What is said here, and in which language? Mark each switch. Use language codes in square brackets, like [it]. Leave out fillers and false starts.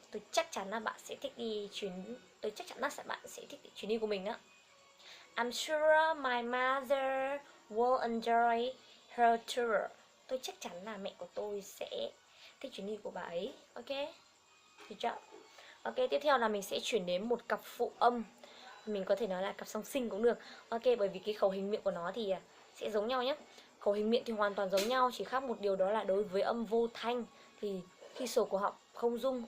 [vi] Tôi chắc chắn là bạn sẽ thích đi tôi chắc chắn là bạn sẽ thích chuyến đi của mình á. [en] I'm sure my mother will enjoy her tour. [vi] Tôi chắc chắn là mẹ của tôi sẽ thích chuyến đi của bà ấy. Ok, được chưa? Ok, tiếp theo là mình sẽ chuyển đến một cặp phụ âm. Mình có thể nói là cặp song sinh cũng được. Ok, bởi vì cái khẩu hình miệng của nó thì sẽ giống nhau nhé. Khẩu hình miệng thì hoàn toàn giống nhau, chỉ khác một điều đó là đối với âm vô thanh thì khi sổ cổ họng không rung.